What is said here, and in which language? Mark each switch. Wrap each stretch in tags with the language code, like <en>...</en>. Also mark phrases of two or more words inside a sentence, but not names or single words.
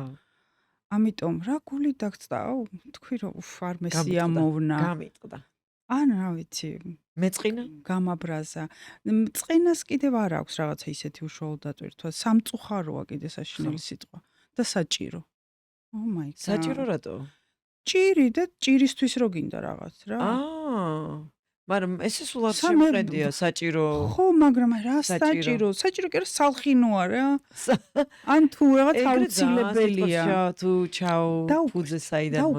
<ka>ამიტომ რა გული დაგწდაო? თქვი რომ არ მესიამოვნა. გამიტყდა. ან რა ვიცი, მეწყინა? გამაბრაზა. წყენას კიდევ არ აქვს რაღაცა ისეთი უშუალო დატვირთვა. სამწუხაროა კიდე საშინელი სიტყვა და საჭირო.</ka> <en>Oh my god.</en> <ka>საჭირო რატო? ჭირი და ჭირისთვის რო გინდა რაღაც რა. მაგრამ ესე სულ არ შემყედია საჭირო. ხო, მაგრამ რა საჭირო? საჭირო კი არა სალხინოა რა. ან თუ რაღაც აუცილებელია. თუ ჩაო ფუძე საიდან მოდის.</ka>